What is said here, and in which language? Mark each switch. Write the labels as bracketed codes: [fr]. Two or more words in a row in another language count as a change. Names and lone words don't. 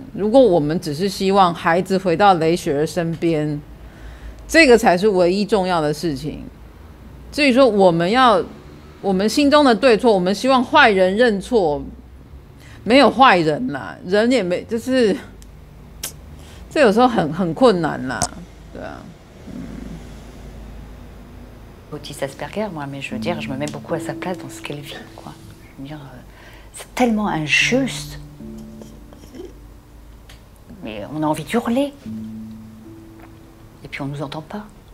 [zh] 如果我们只是希望孩子回到雷雪儿身边，这个才是唯一重要的事情。至于说我们心中的对错，我们希望坏人认错，没有坏人啦，人也没，就是这有时候很困难啦，对啊。 [fr] Otis Asperger, moi, mais je veux dire, je me mets beaucoup à sa place dans ce qu'elle vit, quoi. Je veux dire, c'est tellement injuste. Mais on a envie de hurler. Et puis on nous entend pas.